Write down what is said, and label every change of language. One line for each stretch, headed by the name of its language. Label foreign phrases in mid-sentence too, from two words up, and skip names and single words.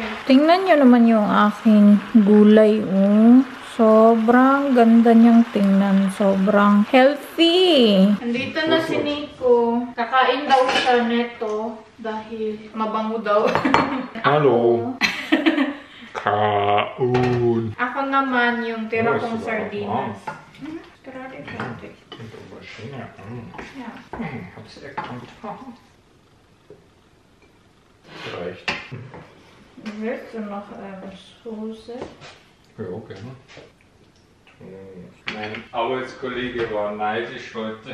Filipino: Tingnan niyo naman yung aking gulay. Sobrang ganda niyang tingnan. Sobrang healthy. Andito na si Nico. Kakain daw siya neto dahil mabango daw.
German: Hallo. Kaun.
Filipino: Ako naman yung tira kong sardinas.
German: Gerade. Ja. Hab's erkannt. Reicht. Willst du noch Soße? Ja, gerne. Mein Arbeitskollege war neidisch heute.